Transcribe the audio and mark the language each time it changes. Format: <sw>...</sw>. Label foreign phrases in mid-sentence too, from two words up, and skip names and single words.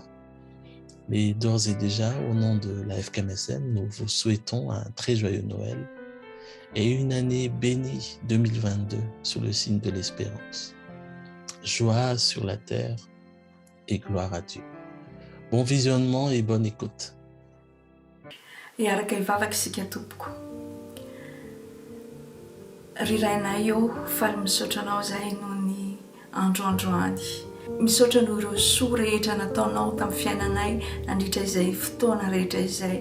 <fr>Mais d'ores et déjà, au nom de la FKMSM, nous vous souhaitons un très joyeux Noël et une année bénie 2022 sous le signe de l'espérance. Joie sur la terre et gloire à Dieu. Bon visionnement et bonne écoute.</fr> <mg>Iaraka ivavaka isika tompoko. Rirainay eo faly misaotra anao zahay noho ny androandroany. Misaotra noho ireo soa rehetra nataonao tamin'ny fiainanay nandritra izay fotoana rehetra izay.</mg>